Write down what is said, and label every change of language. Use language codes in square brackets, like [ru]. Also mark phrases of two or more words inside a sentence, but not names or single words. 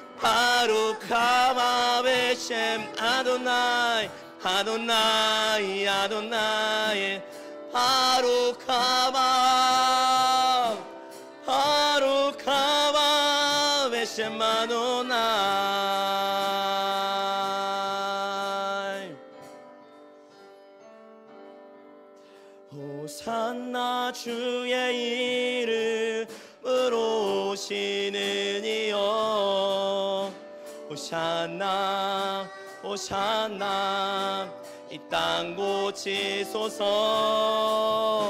[he] ברוך הבא בשם אדוני אדוני אדוני ברוך הבא ברוך הבא בשם אדוני הושענא [ko] 주의 이름으로 오시는 이여 [he] הושענא הושענא [ko] 이 땅 고치소서.